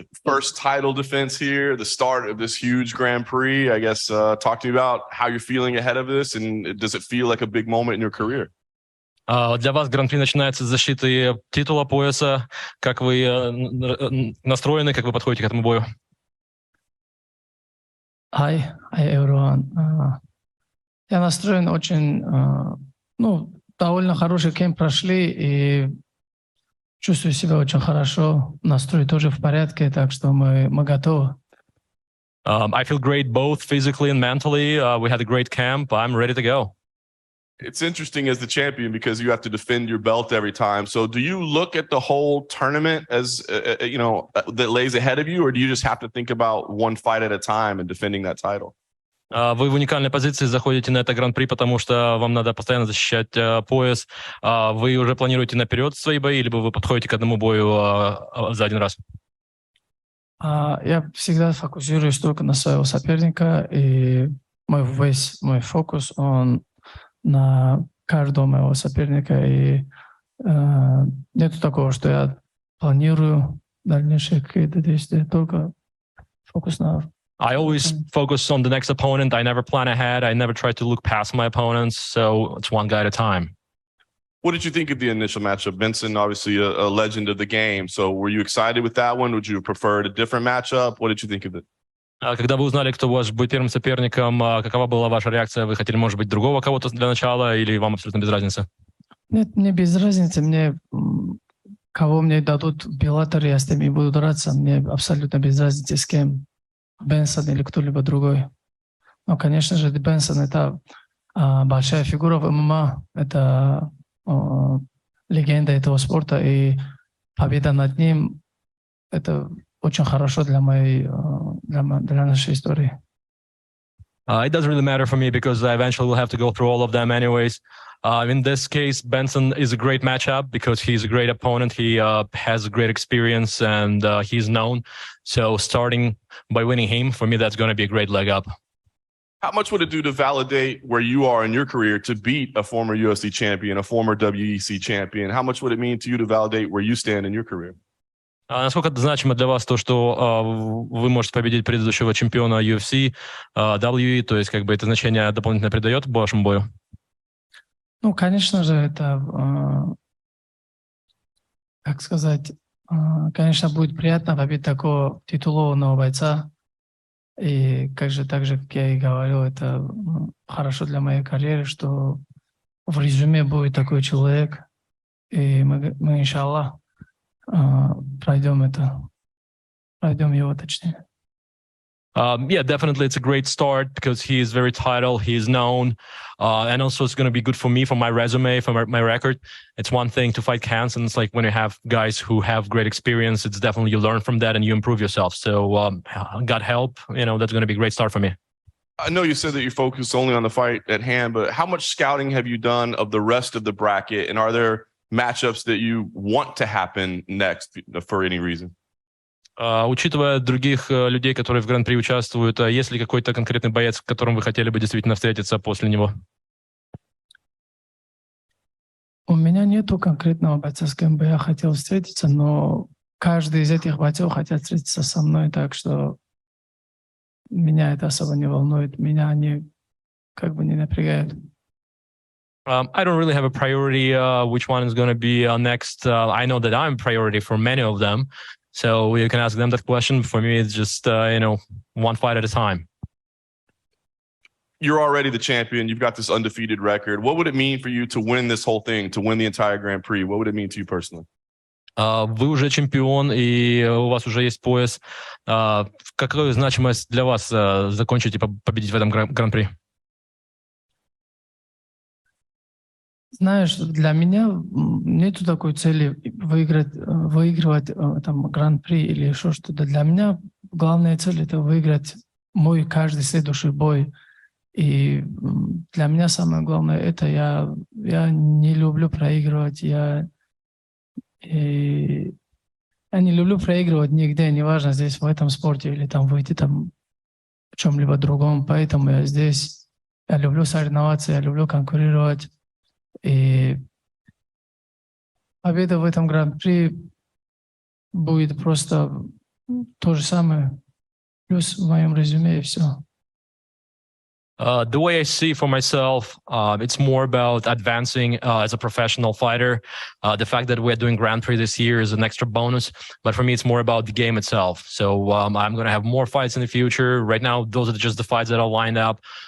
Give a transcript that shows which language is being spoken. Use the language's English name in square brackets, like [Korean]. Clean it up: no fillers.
[English] first title defense here, the start of this huge Grand Prix. I guess talk to me about how you're feeling ahead of this, and does it feel like a big moment in your career? [Russian] Для вас Гран-при начинается с защиты титула, пояса. Как вы настроены, как вы подходите к этому бою? [English] Hi everyone. [Russian] Я настроен очень, довольно хороший кемп прошли и чувствую себя очень хорошо. Настрой тоже в порядке, так что мы готовы. [English] I feel great both physically and mentally. We had a great camp. I'm ready to go. It's interesting as the champion because you have to defend your belt every time. So do you look at the whole tournament as, that lays ahead of you, or do you just have to think about one fight at a time and defending that title? [Russian] Вы в уникальной позиции заходите на это Гран-при, потому что вам надо постоянно защищать пояс. Вы уже планируете наперед свои бои, либо вы подходите к одному бою за один раз? Я всегда фокусируюсь только на своего соперника, и мой фокус, он на каждого моего соперника, и нету такого, что я планирую дальнейшие какие-то действия, только фокус на... [English] I always focus on the next opponent. I never plan ahead. I never try to look past my opponents, so it's one guy at a time. What did you think of the initial matchup? Benson, obviously a legend of the game, so were you excited with that one? Would you have preferred a different matchup? What did you think of it? [Russian] Когда вы узнали, кто ваш будет первым соперником, какова была ваша реакция? Вы хотели, может быть, другого кого-то для начала, или вам абсолютно без разницы? Нет, мне без разницы. Кого мне дадут в Bellator, я с теми буду драться. Мне абсолютно без разницы, с кем. Бенсон или кто-либо другой. Но, конечно же, Бенсон — это большая фигура в ММА. Это легенда этого спорта. И победа над ним — это очень хорошо для нашей истории. [English] It doesn't really matter for me because I eventually will have to go through all of them anyways. In this case, Benson is a great matchup because he's a great opponent. He has great experience and he's known. So starting by winning him, for me, that's going to be a great leg up. How much would it do to validate where you are in your career to beat a former UFC champion, a former WEC champion? How much would it mean to you to validate where you stand in your career? [Russian] Насколько это значимо для вас то, что вы можете победить предыдущего чемпиона UFC, WE, то есть как бы это значение дополнительно придает вашему бою? Конечно же, это, как сказать, конечно, будет приятно победить такого титулованного бойца. И так же, как я и говорил, это хорошо для моей карьеры, что в резюме будет такой человек. И мы иншаллах, пройдем его точнее. [English] Yeah, definitely it's a great start because he is very titled, he is known, and also it's going to be good for me, for my resume, for my record. It's one thing to fight cancer, and it's like when you have guys who have great experience, it's definitely you learn from that and you improve yourself. So God help, that's going to be a great start for me. I know you said that you focus only on the fight at hand, but how much scouting have you done of the rest of the bracket, and are there matchups that you want to happen next for any reason? [Russian] Учитывая других людей, которые в Гран-при участвуют, есть ли какой-то конкретный боец, с которым вы хотели бы действительно встретиться после него? У меня нету конкретного бойца, с кем бы я хотел встретиться, но каждый из этих бойцов хотят встретиться со мной, так что меня это особо не волнует, меня они как бы не напрягают. [English] I don't really have a priority which one is going to be next. I know that I'm a priority for many of them. So you can ask them that question. For me, it's just, one fight at a time. You're already the champion. You've got this undefeated record. What would it mean for you to win this whole thing, to win the entire Grand Prix? What would it mean to you personally? [Russian] Вы уже чемпион, и у вас уже есть пояс. Какая значимость для вас закончить и победить в этом Гран-при? Знаешь, для меня нету такой цели выигрывать там Гран-при или еще что-то. Для меня главная цель — это выиграть мой каждый следующий бой. И для меня самое главное — это я не люблю проигрывать. Я не люблю проигрывать нигде, неважно, здесь в этом спорте или там выйти там в чем-либо другом. Поэтому я здесь. Я люблю соревноваться, я люблю конкурировать. И победа в этом Гран-при будет просто То же самое. Плюс в моем резюме и все. [English] The way I see for myself, it's more about advancing as a professional fighter. The fact that we're doing Grand Prix this year is an extra bonus, but for me, it's more about the game itself. So I'm going to have more fights in the future. Right now, those are just the fights that are lined up.